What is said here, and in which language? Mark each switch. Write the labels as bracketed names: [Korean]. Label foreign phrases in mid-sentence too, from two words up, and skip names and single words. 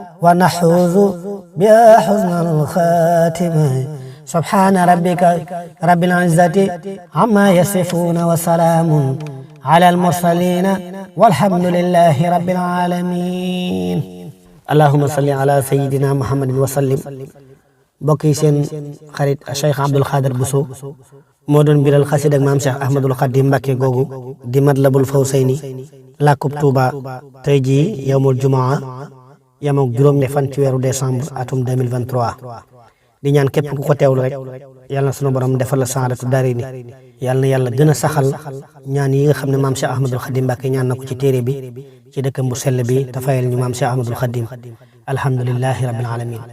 [Arabic] ونحوز بها حسن الخاتمة سبحان ربك رب العزة عما يصفون وسلام على المرسلين والحمد لله رب العالمين اللهم صل على سيدنا محمد وسلم [Wolof] bokki seen xarit Cheikh Abdoul Khader Bousso moo doon biral xasida ak maam Cheikh Ahmadul Khadim Mbacké googu di Matlabul Fawzayni làkkub Touba tey jii [Arabic] يوم الجمعة [Wolof] yamook juróom-ñe fan ci weeru décembre atum 2023 di ñaan képp ku ko teewlu rek yàlla na sunu borom defal la [Arabic] سعادة الدارين [Wolof] yàlla na yàlla gën a saxal ñaan yi nga xam ne maam Cheikh Ahmadul Khadim Mbacké ñaan na ko ci téere bi ci dëkkam bu sell bi te fayal ñu maam Cheikh Ahmadul Khadim [Arabic] الحمد لله رب العالمين